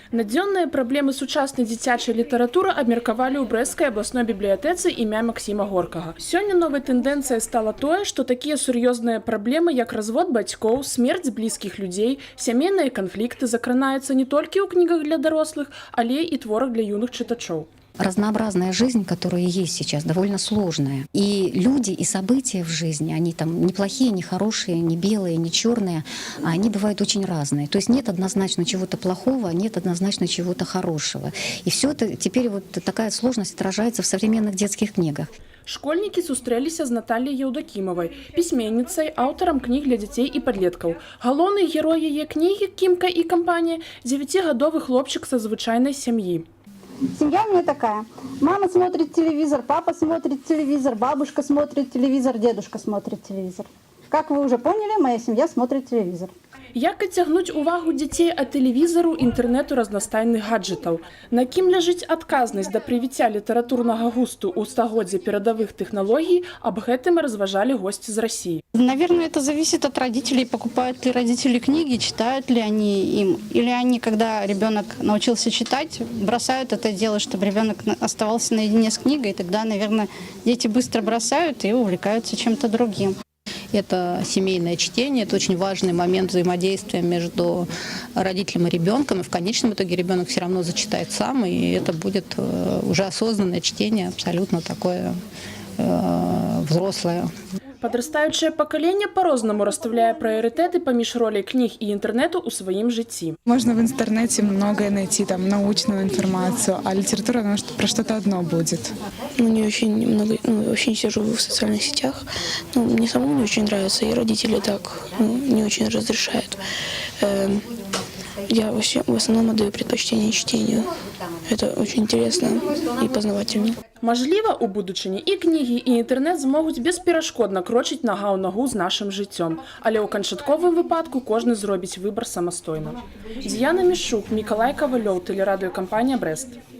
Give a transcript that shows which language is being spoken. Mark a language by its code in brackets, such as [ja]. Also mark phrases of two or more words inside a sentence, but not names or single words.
[be] Надзённыя праблемы сучаснай дзіцячай літаратуры абмеркавалі ў брэсцкай абласной бібліятэцы імя Максіма Горкага. Сёння новай тэндэнцыяй стала тое, што такія сур'ёзныя праблемы, як развод бацькоў, смерць блізкіх людзей, сямейныя канфлікты закранаюцца не толькі ў кнігах для дарослых, але і творах для юных чытачоў. [ru] Разнообразная жизнь, которая есть сейчас, довольно сложная. И люди, и события в жизни, они там не плохие, не хорошие, не белые, не черные, а они бывают очень разные. То есть нет однозначно чего-то плохого, нет однозначно чего-то хорошего. И все это теперь вот такая сложность отражается в современных детских книгах. [be] Школьнікі сустрэліся з Натальяй Еўдакімавай, пісьменніцай, аўтарам кніг для дзяцей і падлеткаў. Галоўны герой яе кнігі «Кімка і кампанія» – 9-гадовы хлопчык са звычайнай сям'і. [ru] Семья у меня такая. Мама смотрит телевизор, папа смотрит телевизор, бабушка смотрит телевизор, дедушка смотрит телевизор. Как вы уже поняли, моя семья смотрит телевизор. [be] Як адцягнуць увагу дзяцей ад тэлевізару, інтэрнэту, разнастайных гаджэтаў? На кім ляжыць адказнасць да прывіцця літаратурнага густу ў стагоддзе перадавых тэхналогій, аб гэтым разважалі госці з России. [ru] Наверное, это зависит от родителей. Покупают ли родители книги, читают ли они им. Или они, когда ребенок научился читать, бросают это дело, чтобы ребенок оставался наедине с книгой. И тогда, наверное, дети быстро бросают и увлекаются чем-то другим. Это семейное чтение, это очень важный момент взаимодействия между родителем и ребенком. И в конечном итоге ребенок все равно зачитает сам, и это будет уже осознанное чтение, абсолютно такое взрослое. [be] Падрастаючае пакаленне па-рознаму расставляе прыярытэты паміж роляй кніг і інтэрнэту ў сваім жыцці. [ru] Можно в интернете многое найти, там, научную информацию, а литература, она про что-то одно будет. Не очень много, вообще не сижу в социальных сетях. Мне самому не очень нравится, и родители так не очень разрешают. Я вообще в основном отдаю предпочтение чтению. Это очень интересно и познавательно. [be] Мажліва, у будучыні і кнігі, і інтэрнэт змогуць бесперашкодна крочыць нага ў нагу з нашым жыццём. Але ў канчатковым выпадку кожны зробіць выбар самастойна. Діяна Мішук, Мікалай Кавалёў, тэлерадыёкампанія «Брэст».